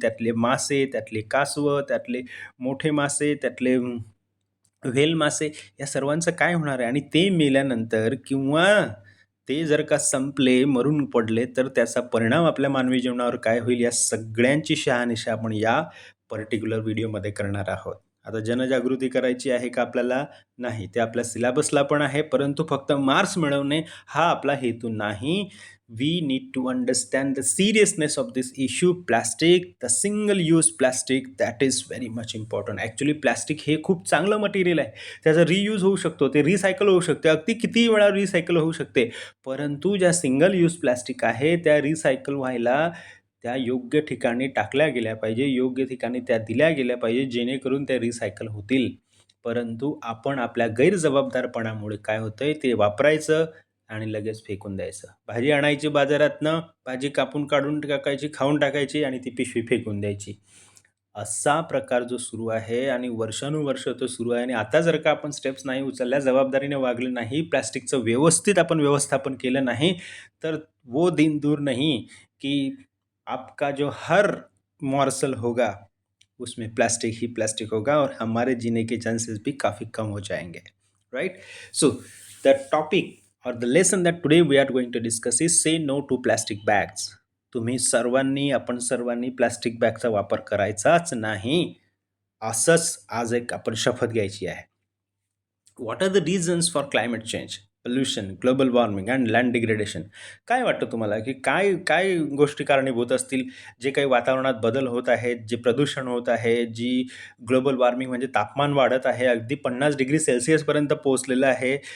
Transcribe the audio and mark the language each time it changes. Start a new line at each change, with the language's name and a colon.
Marathi: त्यातले मासे, त्यातले कासवं, त्यातले मोठे मासे, त्यातले व्हेल मासे, या सर्वांचं काय होणार आहे? आणि ते मेल्यानंतर किंवा ते जर का संपले, मरून पडले, तर त्याचा परिणाम आपल्या मानवी जीवनावर काय होईल? या सगळ्यांची शहानिशा आपण या पर्टिक्युलर व्हिडिओमध्ये करणार आहोत. आता जनजागृती करायची आहे का आपल्याला? नाही, ते आपल्या सिलेबसला पण आहे, परंतु फक्त मार्क्स मिळवणे हा आपला हेतू नाही.
English: We need to understand the seriousness of this issue. Plastic, the single use plastic, that is very much important.
Marathi: Actually plastic हे खूप चांगलं मटेरियल आहे. त्याचा रियूज होऊ शकतो, ते रिसायकल होऊ शकते, अगदी किती वेळा रिसायकल होऊ शकते. परंतु ज्या सिंगल यूज प्लास्टिक आहे त्या रिसायकल व्हायला त्या योग्य ठिकाणी टाकल्या गेल्या पाहिजे, योग्य ठिकाणी त्या दिल्या गेल्या पाहिजे, जेणेकरून त्या रिसायकल होतील. परंतु आपण आपल्या गैरजबाबदारपणामुळे काय होतंय, ते वापरायचं आणि लगेच फेकून द्यायचं. भाजी आणायची बाजारातनं, भाजी कापून काढून टाकायची, खाऊन टाकायची आणि ती पिशवी फेकून द्यायची. असा प्रकार जो सुरू आहे आणि वर्षानुवर्ष तो सुरू आहे. आणि आता जर का आपण स्टेप्स नाही उचलल्या, जबाबदारीने वागले नाही, प्लास्टिकचं व्यवस्थित आपण व्यवस्थापन केलं नाही, तर
Hindi: वो दिन दूर नहीं की आपका जो हर मॉर्सल होगा उसमें प्लास्टिक ही प्लास्टिक होगा और हमारे जीने के चांसेस भी काफ़ी कम हो जाएंगे,
Marathi: राइट?
English: So the topic or the lesson that today we are going to discuss is say no to plastic bags.
Marathi: तुम्ही सर्वांनी, आपण सर्वांनी प्लास्टिक बॅगचा वापर करायचाच नाही, असंच आज एक आपण शपथ घ्यायची आहे.
English: What are the reasons for climate change, pollution, global warming and land degradation?
Marathi: काय वाटतं तुम्हाला की काय काय गोष्टी कारणीभूत असतील? जे काही वातावरणात बदल होत आहेत, जे प्रदूषण होत आहे, जी ग्लोबल वॉर्मिंग म्हणजे तापमान वाढत आहे, अगदी 50 डिग्री सेल्सिअसपर्यंत पोहोचलेलं आहे.